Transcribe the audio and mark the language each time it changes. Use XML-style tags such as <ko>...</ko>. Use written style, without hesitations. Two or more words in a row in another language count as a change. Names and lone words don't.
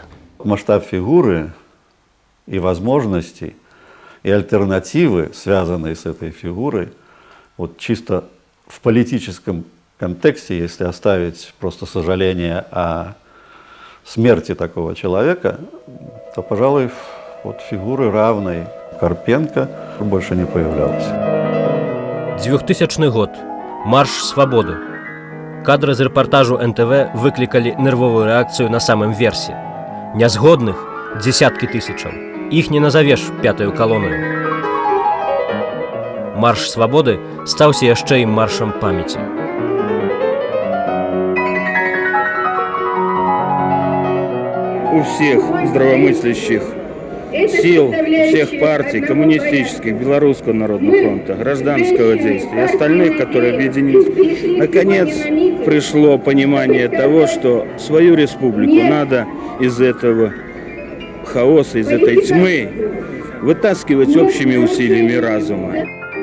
<ru>Масштаб фигуры и возможностей, и альтернативы, связанные с этой фигурой, вот чисто в политическом контексте, если оставить просто сожаление о смерти такого человека, то, пожалуй, вот фигуры равной Карпенко больше не появлялось.</ru> <be>2000 год. Марш свабоды. Кадры з рэпартажу НТВ выклікалі нервовую рэакцыю на самым версе. Нязгодных дзесяткі тысячаў. Іх не назавеш пятую калонаю. Марш свабоды стаўся яшчэ і маршам памяці.</be> <ru>У всех здравомыслящих сил, всех партий, коммунистических, Белорусского народного фронта, гражданского действия и остальных, которые объединились, наконец пришло понимание того, что свою республику надо из этого хаоса, из этой тьмы вытаскивать общими усилиями разума.</ru>